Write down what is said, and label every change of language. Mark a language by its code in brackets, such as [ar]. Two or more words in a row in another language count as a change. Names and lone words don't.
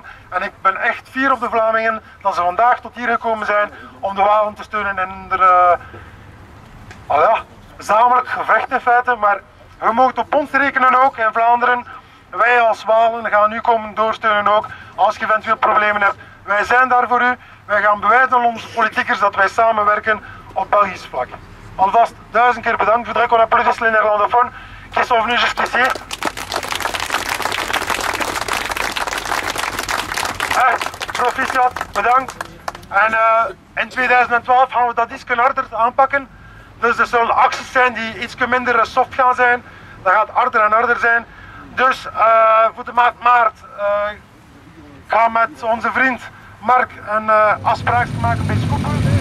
[nl] En ik ben echt fier op de Vlamingen dat ze vandaag tot hier gekomen zijn om de Walen te steunen in de gezamenlijk gevecht in feite. Maar we mogen op ons rekenen ook in Vlaanderen. Wij als Walen gaan u komen doorsteunen ook als je eventueel problemen hebt. Wij zijn daar voor u. Wij gaan bewijzen aan onze politiekers dat wij samenwerken op Belgisch vlak. Alvast 1000 keer bedankt. [fr] Je voudrais qu'on applaudisse les néerlandophones qui sont venus jusqu'ici. [nl] Echt, proficiat, bedankt. En in 2012 gaan we dat iets harder aanpakken. Dus er zullen acties zijn die iets minder soft gaan zijn. Dat gaat harder en harder zijn. Dus voor de maand maart gaan we met onze vriend Mark een afspraak maken bij Skoepel.